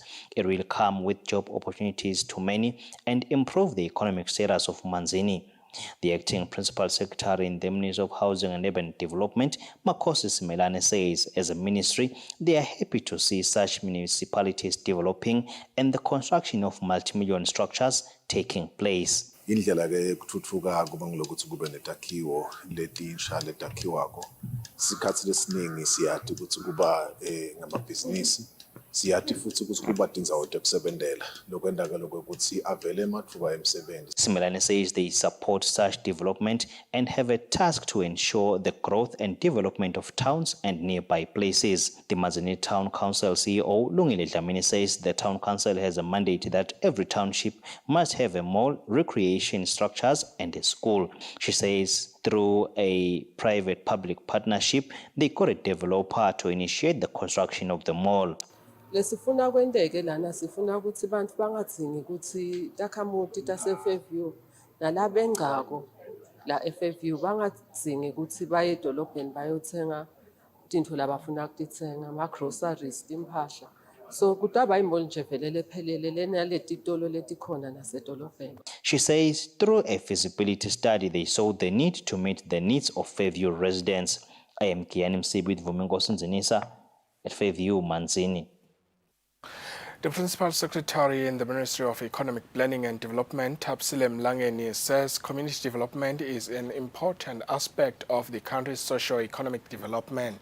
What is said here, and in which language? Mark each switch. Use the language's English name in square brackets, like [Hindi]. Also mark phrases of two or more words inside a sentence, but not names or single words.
[English] It will come with job opportunities to many and improve the economic status of Manzini. The acting principal secretary in the Ministry of Housing and Urban Development, Makosi Simelane, says as a ministry, they are happy to see such municipalities developing and the construction of multi-million structures taking place. [Swati] Indlela ke kuthuthukaka kuba ngilokuthi kube netakhiwo letinsha letakhiwako sikhathi lesiningi siyathi ukuthi kuba ngamabhizinisi siyathi futhi ukuthi kuba tindzawo tekusebentela lokwenta ke lokho ukuthi avele emathuba emisebenzi. [English] Simelane says they support such development and have a task to ensure the growth and development of towns and nearby places. The Mazini Town Council CEO Lungile Dlamini says the town council has a mandate that every township must have a mall, recreation structures and a school. She says through a private-public partnership, they got a developer to initiate the construction of the mall. [Swati] Lesifuna kwendeke lana sifuna ukuthi bantu bangadzingi ukuthi takhamuti tase-Fairview nalabengcako la e-Fairview bangadzingi ukuthi baye edolobheni bayothenga tintfo labafuna kutitsenga ama-groceries, timphahla. So kutaba imoli nje velele phelele lenaleti letikhona nasedolobheni. [English] She says through a feasibility study, they saw the need to meet the needs of Fairview residents. I am Kiani Msibit Vumingosi Nzinisa at Fairview, Manzini. The Principal Secretary in the Ministry of Economic Planning and Development, Tapsile Mlangeni, says community development is an important aspect of the country's socio-economic development.